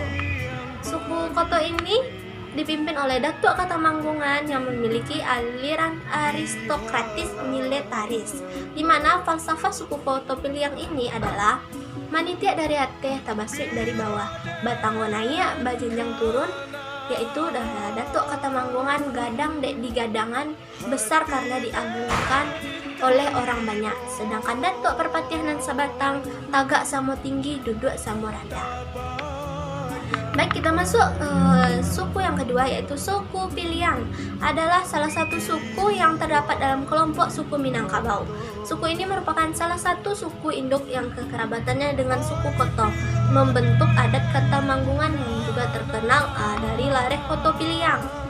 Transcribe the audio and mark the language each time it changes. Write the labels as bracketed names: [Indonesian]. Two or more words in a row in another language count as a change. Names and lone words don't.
[Indonesian] Suku Koto ini dipimpin oleh Datuk Katamanggungan yang memiliki aliran aristokratis militaris, di mana falsafah suku Koto Piliang ini adalah [Minangkabau] manitia dari atas, tabasik dari bawah, batang wanaya bajenjang turun, [Indonesian] yaitu Datuk Katamanggungan [Minangkabau] gadang di gadangan [Indonesian] besar karena diagungkan oleh orang banyak, sedangkan Datuk Perpatianan Sabatang [Minangkabau] tagak samo tinggi, duduk samo rendah. [Indonesian] Baik, kita masuk suku yang kedua, yaitu suku Piliang. Adalah salah satu suku yang terdapat dalam kelompok suku Minangkabau. Suku ini merupakan salah satu suku induk yang kekerabatannya dengan suku Koto, membentuk adat Katamanggungan yang juga terkenal dari Lareh Koto Piliang.